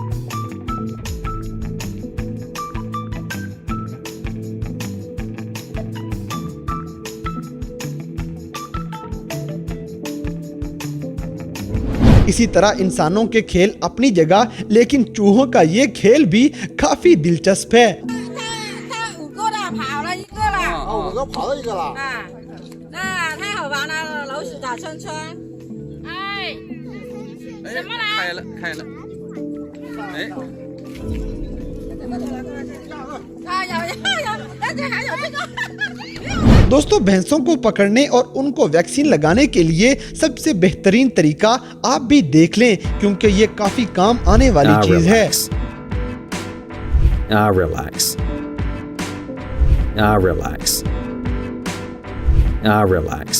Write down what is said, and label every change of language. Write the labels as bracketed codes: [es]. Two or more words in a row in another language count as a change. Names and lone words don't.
[hi] इसी तरह इंसानों के खेल अपनी जगह, लेकिन चूहों का ये खेल भी काफी दिलचस्प है। [zh] 那太好玩了，老鼠打圈圈。哎，什么来？开了，开了。哎，啊有，这还有这个。 [hi] दोस्तों, भैंसों को पकड़ने और उनको वैक्सीन लगाने के लिए सबसे बेहतरीन तरीका आप भी देख लें, क्योंकि ये काफी काम आने वाली चीज है। Relax.